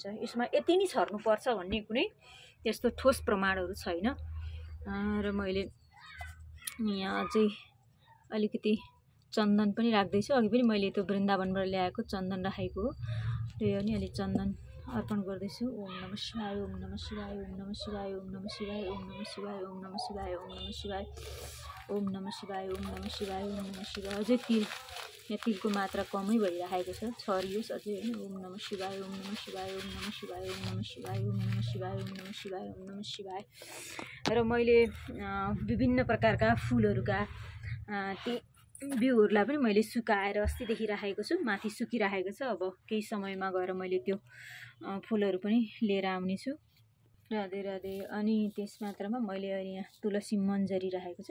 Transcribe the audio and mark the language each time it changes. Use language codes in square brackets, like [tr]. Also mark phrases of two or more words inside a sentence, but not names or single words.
[ne] यसमा यति नै छर्नु पर्छ भन्ने कुनै त्यस्तो ठोस प्रमाणहरू छैन। र मैले यहाँ अझै अलिकति चन्दन पनि राख्दैछु। अघि पनि मैले त्यो वृन्दावनबाट ल्याएको चन्दन राखेको हो, त्यही अनि अलि चन्दन अर्पण गर्दैछु। [sa] ओम नमः शिवाय ओम नमः शिवाय ओम नमः शिवाय ओम नमः शिवाय ओम नमः शिवाय ओम नमः शिवाय ओम नमः शिवाय ओम नमः शिवाय ओम नमः शिवाय ओम नमः शिवाय। [ne] अझै तिल, यहाँ तिलको मात्रा कमै भइरहेको छ, छरियोस् अझै हैन। [sa] ओम नमः शिवाय ओम नमः शिवाय ओम नमः शिवाय ओम नमः शिवाय ओम नमः शिवाय ओम नमः शिवाय ओम नमः शिवाय। [ne] र मैले विभिन्न प्रकारका फुलहरूका ती बिउहरूलाई पनि मैले सुकाएर अस्तिदेखि राखेको छु, माथि सुकिरहेको छ। अब केही समयमा गएर मैले त्यो फुलहरू पनि लिएर आउने छु। राधे राधे। अनि त्यस मात्रामा मैले अहिले यहाँ तुलसी मन्जरी राखेको छु।